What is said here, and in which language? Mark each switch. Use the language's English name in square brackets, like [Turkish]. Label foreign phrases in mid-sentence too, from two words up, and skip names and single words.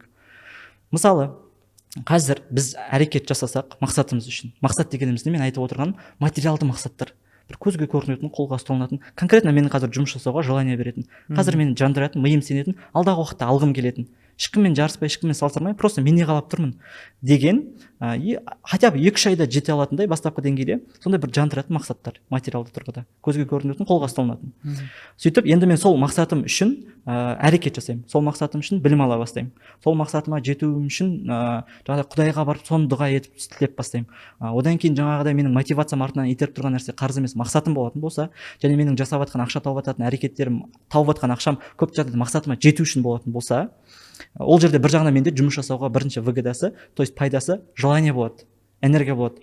[Kazakh] Мысалы, қазір біз әрекет жасасақ мақсатымыз үшін. Мақсат дегеніміз не? Мен айтып отырған материалды мақсаттар. Бір көзге көрінетін, қолға ұсталынатын, конкретно менің қазір жұмыс жасауға желание беретін, қазір мені жандыратын, миым сенетін, алдағы уақытта алғым келетін. ешкіммен жарыспай, ешкіммен салыстырмай, просто мен не қалап тұрмын деген [Russian] и хотя бы [Kazakh] 2-3 айда жете алатындай бастапқы деңгейде сондай бір жан тұратын мақсаттар материалды тұрғыда көзге көрінетін, қолға ұсталынатын. Сөйтіп енді мен сол мақсатым үшін әрекет жасаймын, сол мақсатым үшін білім ала бастаймын, сол мақсатыма жетуім үшін жаңағыдай Құдайға барып соны дұға етіп тілеп бастаймын. Одан кейін жаңағыдай менің мотивациям артынан итеріп тұрған нәрсе қарыз емес, мақсатым болатын болса, және менің жасап жатқан ақша тауып жататын әрекеттерім, тауып жатқан ақшам көп жағдайда мақсатыма жету үшін болатын болса, ол жерде бір жағынан менде жұмыс жасауға бірінші выгодасы, [Russian] то есть [Kazakh] пайдасы желание болады, энергия болады.